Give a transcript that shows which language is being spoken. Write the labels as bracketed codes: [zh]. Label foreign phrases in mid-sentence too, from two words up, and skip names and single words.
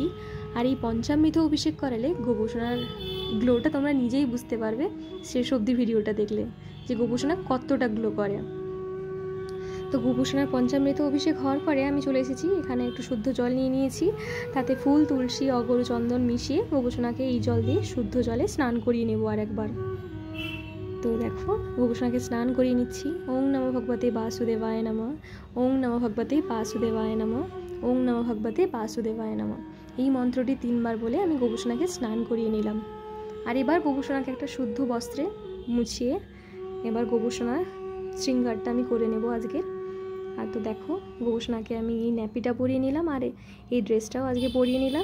[bn] আর এই পঞ্চামৃত অভিষেক করালে গোপুসোনার গ্লোটা তোমরা নিজেই বুঝতে পারবে শেষ অবধি ভিডিওটা দেখলে যে গোপুসোনা কতটা গ্লো করে। তো গোপুসোনার পঞ্চামৃত অভিষেক হওয়ার পরে আমি চলে এসেছি এখানে, একটু শুদ্ধ জল নিয়ে নিয়েছি। তাতে ফুল, তুলসী, অগরু, চন্দন মিশিয়ে গোপুসোনাকে এই জল দিয়ে শুদ্ধ জলে স্নান করিয়ে নেব আর একবার। তো দেখো গোপুসোনাকে স্নান করিয়ে নিচ্ছি। [sa] ওং নমো ভগবতে বাসুদেবায় নমঃ, ওং নমো ভগবতে বাসুদেবায় নমঃ, ওং নমো ভগবতে বাসুদেবায় নমঃ। [bn] এই মন্ত্রটি 3বার বলে আমি গোপুসোনাকে স্নান করিয়ে নিলাম। আর এবার গোপুসোনাকে একটা শুদ্ধ বস্ত্রে মুছিয়ে এবার গোপুসোনার শৃঙ্গারটা আমি করে নেব আজকের। আর তো দেখো গোপুসোনাকে আমি এই ন্যাপিটা পরিয়ে নিলাম আর এই ড্রেসটাও আজকে পরিয়ে নিলাম।